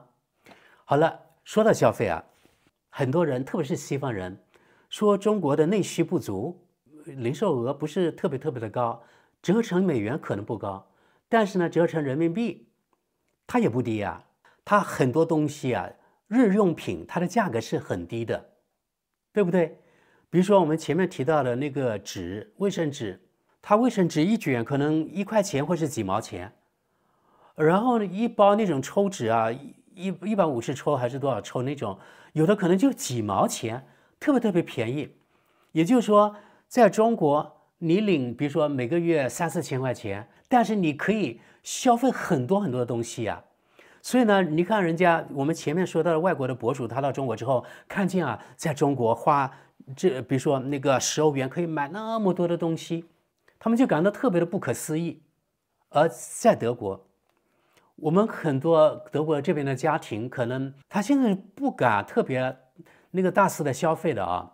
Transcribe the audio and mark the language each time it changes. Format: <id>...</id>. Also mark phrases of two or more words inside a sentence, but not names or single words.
<zh>好了，說到消費啊，很多人特別是西方人說中國的內需不足，零售額不是特別的高，折成美元可能不高，但是呢折成人民幣它也不低啊。它很多東西啊，日用品它的價格是很低的，對不對？比如說我們前面提到的那個紙，衛生紙，它衛生紙一卷可能1塊錢或是幾毛錢，然後一包那種抽紙啊，150抽還是多少抽那種，有的可能就幾毛錢，特別便宜。也就是說，在中國你領比如說每個月3-4千塊錢，但是你可以消費很多的東西啊。所以呢，你看人家我們前面說到的外國的博主，他到中國之後，看見啊，在中國花比如說那個10歐元可以買那麼多的東西，他們就感到特別的不可思議。而在德國，我們很多德國這邊的家庭，可能他現在不敢特別那個大肆的消費的啊。</zh>